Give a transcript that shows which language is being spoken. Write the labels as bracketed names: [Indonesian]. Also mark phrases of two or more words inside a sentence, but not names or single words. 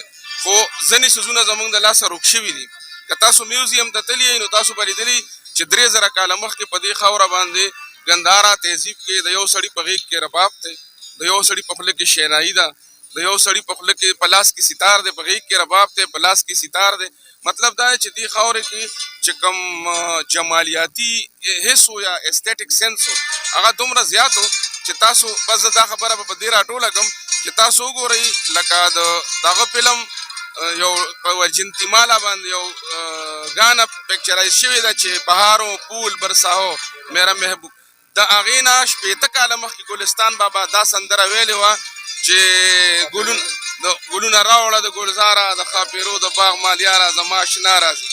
[Pashto] خو ځینې څیزونه زمونږ د لاسه روک شوي دي. که تاسو میوزیم ته تللی نو تاسو به لیدلي چې 3,000 کاله مخکې په دې خاوره باندې ګندهارا تهذیب کې د یو سړي په غېږ کې رباب دی، د یو سړي په خوله کې شینایي ده، د یو سړي په خوله کې په لاس کې ستار دی، په غېږ کې رباب دی، په لاس کې ستار دی. مطلب دا دی چې دې خاورې کې چې کوم جمالیاتي حس و یا [English] aesthetic sense [Pashto] و هغه دومره زیات و چې تاسو بس دا خبره به په دې راټوله کړم چې تاسو وګورئ لکه د دغه فلم یو په ورجنتیمالا باندې یو ګانا پکچرایز شوې ده چې [Urdu] بهارو پول برساهو میرا محبوب، [Pashto] د هغې نه 80 کاله مخکې ګلستان بابا دا سندره ویلې وه چې ګلونه راوړه د ګلزاره د خاپیرو د باغ مالیاره زما اشنا راځي.